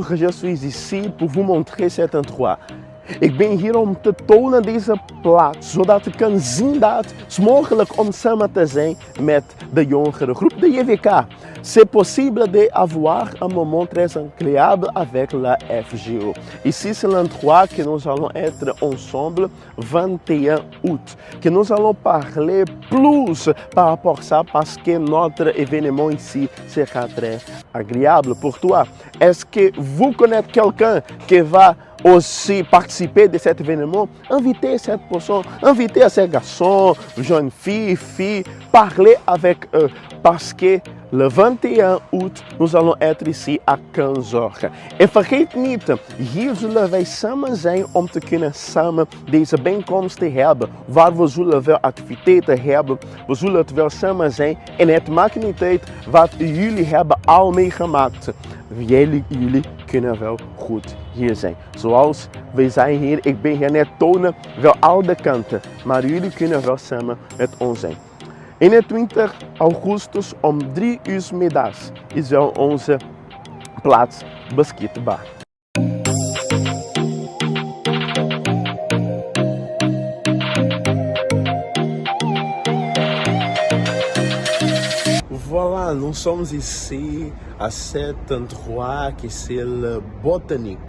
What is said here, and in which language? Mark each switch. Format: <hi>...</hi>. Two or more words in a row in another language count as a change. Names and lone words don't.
<fr>Je suis ici pour vous montrer cet endroit.</fr> <nl>Ik ben hier om te tonen deze plaats, zodat ik kan zien dat het is mogelijk om samen te zijn met de jongere groep de JVK.</nl> <fr>C'est possible d'avoir un moment très agréable avec la FGO. Ici, c'est l'endroit que nous allons être ensemble 21 août, que nous allons parler plus par rapport à ça parce que notre événement ici sera très agréable pour toi. Est-ce que vous connaissez quelqu'un qui va aussi participer de cet événement? Invitez cette personne, invitez ces garçons, jeunes filles, parlez avec eux parce que le 21 août, nous allons être ici à 15h.</fr> <nl>En vergeet niet, hier zullen wij samen zijn om te kunnen samen deze bijeenkomsten hebben. Waar we zullen wel activiteiten hebben, we zullen het wel samen zijn. En het maakt niet uit wat jullie hebben al meegemaakt. Jullie kunnen wel goed hier zijn. Zoals wij zijn hier, ik ben hier net tonen, wel al de kanten. Maar jullie kunnen wel samen met ons zijn. 21 augustus om 3 uur middags is wel onze plaats beschikbaar.</nl> <fr>Voilà, nous sommes ici à cet endroit qui c'est le botanique.</fr>